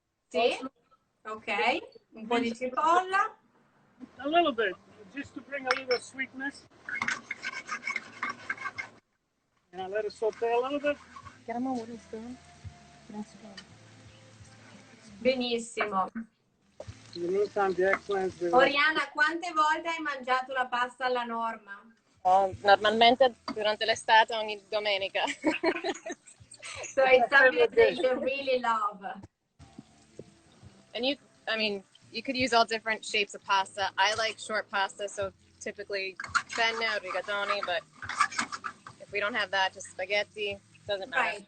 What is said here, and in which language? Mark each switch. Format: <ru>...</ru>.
<it>Sì, ok. Un po' di cipolla.</it> <en>A little bit, just to bring a little sweetness. And I let it saute a little bit. Get him a wooden spoon.</en> <it>Benissimo.</it> <en>In the meantime, the eggplants.</en> <it>Oriana, quante volte hai mangiato la pasta alla Norma? Normalmente durante l'estate ogni domenica.</it> <en>So it's something that you really love. And you could use all different shapes of pasta. I like short pasta, so typically penne or rigatoni, but if we don't have that, just spaghetti. Doesn't matter.</en>